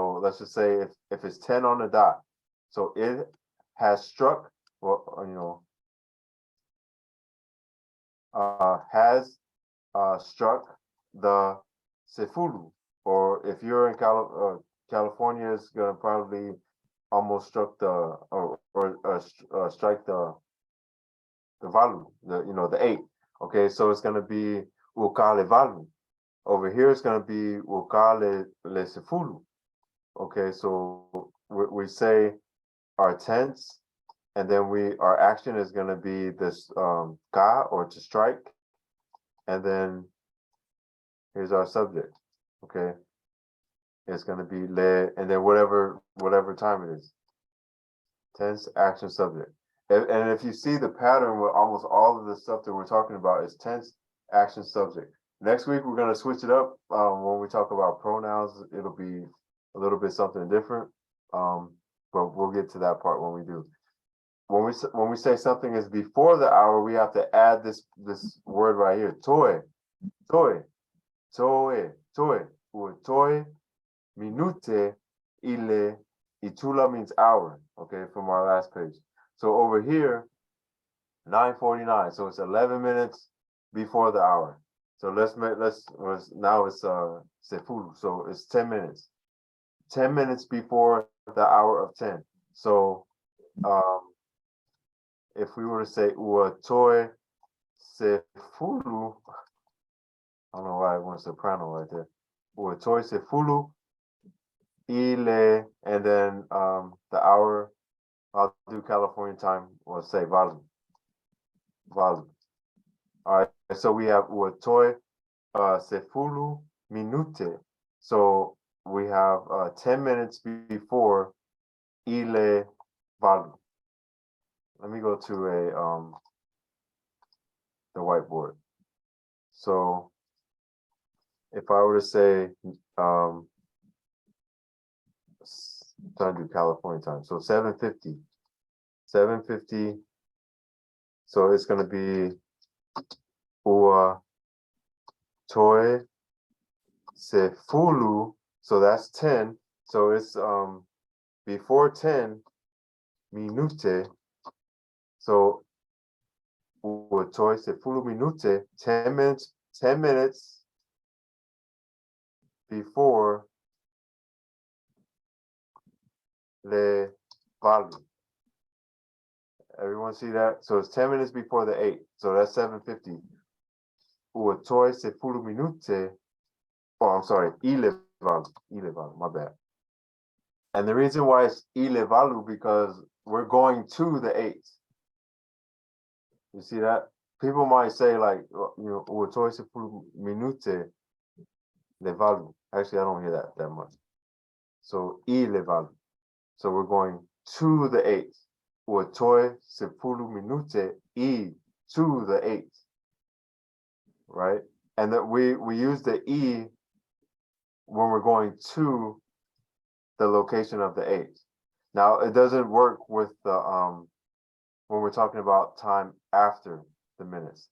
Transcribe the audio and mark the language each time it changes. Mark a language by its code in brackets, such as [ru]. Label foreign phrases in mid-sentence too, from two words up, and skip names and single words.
[en] So let's just say if it's 10 on the dot, so it has struck, has struck the sefulu, or if you're in California, it's gonna probably almost struck the strike the valu, the 8. Okay, so it's gonna be [sm] ukale valu. [en] Over here, it's gonna be [sm] ukale le sefulu. [en] Okay, so we say our tense, and then our action is gonna be this ka, or to strike, and then here's our subject. Okay, it's gonna be le, and then whatever time it is. Tense, action, subject. And if you see the pattern with almost all of the stuff that we're talking about is tense, action, subject. Next week, we're gonna switch it up. When we talk about pronouns, it'll be a little bit something different. But we'll get to that part when we do. When we say something is before the hour, we have to add this word right here. [sm] Toe, toe, toe, toe. Toe, minute, ile, itula [en] means hour. Okay, from our last page. So over here, 9:49. So it's 11 minutes before the hour. So now it's sefulu. So it's 10 minutes. 10 minutes before the hour of 10. So if we were to say [sm] uatoe sefulu, [en] I don't know why I went soprano right there. [sm] Uatoe sefulu ile, [en] and then the hour, I'll do California time, we'll say valu. Valu. All right, so we have [sm] uatoe sefulu minute. [en] So we have 10 minutes before [sm] ile valu. [en] Let me go to the whiteboard. So if I were to say trying to do California time, so 7:50. So it's gonna be [sm] ua toe sefulu. [en] So that's 10. So it's before 10 minute. So [sm] ua toe sefulu minute, [en] 10 minutes before [sm] le valu. [en] Everyone see that? So it's 10 minutes before the 8. So that's 7:50. [sm] Ua toe sefulu minute. [en] Oh, I'm sorry, [sm] ile valu, [en] my bad. And the reason why it's [sm] ile valu [en] because we're going to the 8. You see that? People might say like, [sm] ua toe sefulu minute le valu. [en] Actually, I don't hear that much. So [sm] ile valu. [en] So we're going to the 8. [sm] Ua toe sefulu minute I [en] to the 8. Right? And that we use the E when we're going to the location of the 8. Now it doesn't work with the when we're talking about time after the minutes.